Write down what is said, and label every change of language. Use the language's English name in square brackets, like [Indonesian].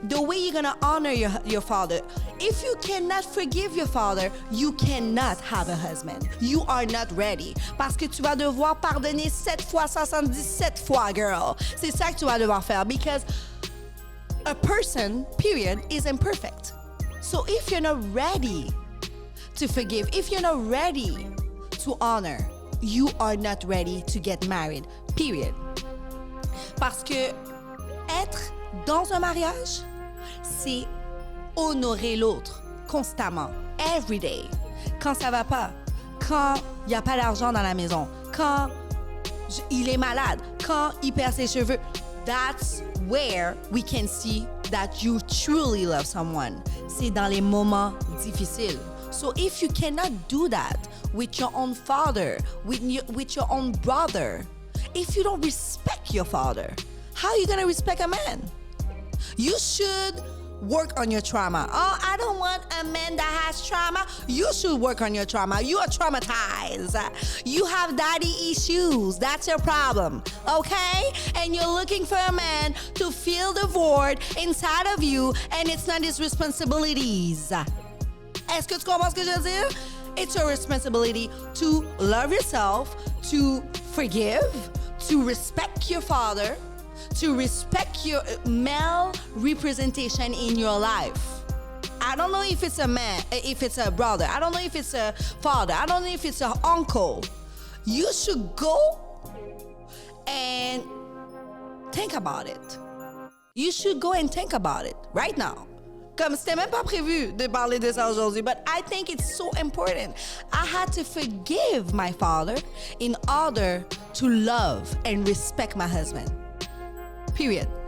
[English] The way you're gonna honor your father, if you cannot forgive your father, you cannot have a husband. You are not ready. [French] Parce que tu vas devoir pardonner 7 fois 77 fois, girl. C'est ça que tu vas devoir faire. [English] Because a person, period, is imperfect. So if you're not ready to forgive, if you're not ready to honor, you are not ready to get married, period. [French] Parce que être dans un mariage, c'est honorer l'autre constamment, [English] every day. [French] Quand ça va pas, quand il n'y a pas d'argent dans la maison, quand il est malade, quand il perd ses cheveux, [English] that's where we can see that you truly love someone. [French] C'est dans les moments difficiles. [English] So if you cannot do that with your own father, with your own brother, if you don't respect your father, how are you going to respect a man? You should work on your trauma. Oh, I don't want a man that has trauma. You should work on your trauma. You are traumatized. You have daddy issues. That's your problem, okay? And you're looking for a man to fill the void inside of you, and it's not his responsibilities. [French] Est-ce que tu comprends ce que je veux dire? [English] It's your responsibility to love yourself, to forgive, to respect your father, to respect your male representation in your life. I don't know if it's a man, if it's a brother. I don't know if it's a father. I don't know if it's an uncle. You should go and think about it. You should go and think about it right now. [French] Comme c'était même pas prévu de parler de ça aujourd'hui, [English] but I think it's so important. I had to forgive my father in order to love and respect my husband. Period.